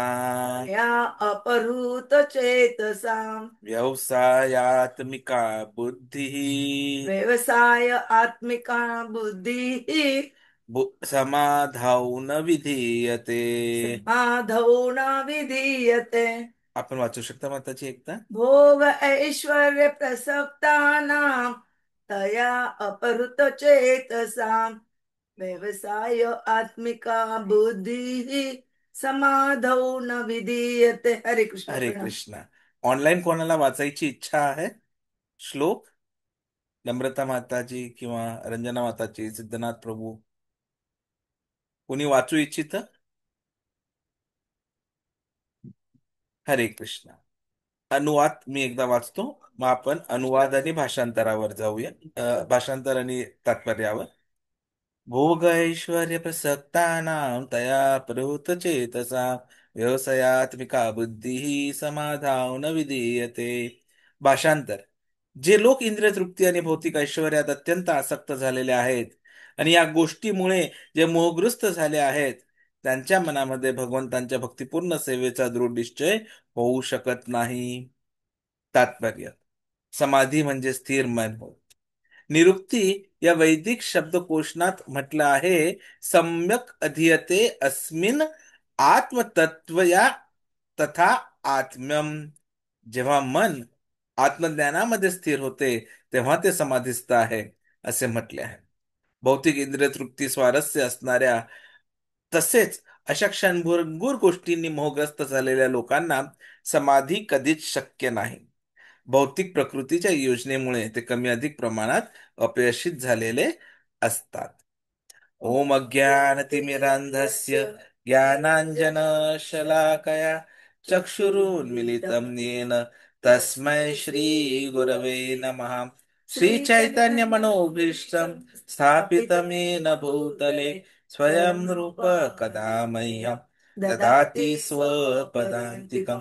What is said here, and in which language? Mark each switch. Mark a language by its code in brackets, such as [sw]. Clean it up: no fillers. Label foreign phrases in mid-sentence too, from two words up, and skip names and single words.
[sa] या अपहृत चेतसां व्यवसायात्मिका बुद्धिः व्यवसाय आत्मिका बुद्धिः समाधान विधीयते. माधौ न विधीयते. [mr] आपण वाचू शकता माताची एकदा? [sa] भोग ऐश्वर्य प्रसक्तानां तया अपहृत चेतसां व्यवसाय आत्मिका बुद्धिः समाधौ न विधीयते. [mr] हरे कृष्ण. हरे प्रणाम. कृष्णा. ऑनलाईन कोणाला वाचायची इच्छा आहे श्लोक? नम्रता माताजी किंवा रंजना माताजी, सिद्धनाथ प्रभू, कोणी वाचू इच्छित? हरे कृष्णा. अनुवाद मी एकदा वाचतो, मग आपण अनुवाद आणि भाषांतरावर जाऊया. भाषांतर आणि तात्पर्यावर. [sa] भोग ऐश्वर्य प्रसक्तानां तया प्रवृत्त चेतसा व्यवसायात्मिका बुद्धी समाधान विधीयते. [mr] भाषांतर. जे लोक इंद्रिय तृप्ती आणि भौतिक ऐश्वर्यात अत्यंत आसक्त झालेले आहेत आणि या गोष्टीमुळे जे मोहग्रस्त झाले आहेत त्यांच्या मनामध्ये भगवंतांच्या भक्तिपूर्ण सेवेचा दृढ निश्चय होऊ शकत नाही. तात्पर्य. समाधी म्हणजे स्थिर मन होय. निरुक्ती या वैदिक शब्दकोशात म्हटलं आहे, [sa] सम्यक अधीयते अस्मिन आत्मतत्वया तथा आत्म्यम. [mr] जेव्हा मन आत्मज्ञानामध्ये स्थिर होते तेव्हा ते समाधीस्थ आहे असे म्हटले आहे. भौतिक इंद्रिय तृप्ती स्वारस्य असणाऱ्या तसेच अशा क्षणभंगुर गोष्टींनी मोहग्रस्त झालेल्या लोकांना समाधी कधीच शक्य नाही. भौतिक प्रकृतीच्या योजनेमुळे ते कमी अधिक प्रमाणात अपयशित झालेले असतात. [sa] ओम अज्ञानतिमिरान्धस्य ज्ञानाञ्जनशलाकया चक्षुरुन्मिलितं येन तस्मै श्रीगुरवे नमः. श्रीचैतन्यमनोभीष्टं स्थापितं येन भूतले स्वयं रूप कदा मह्यं ददाति स्वपदान्तिकम्.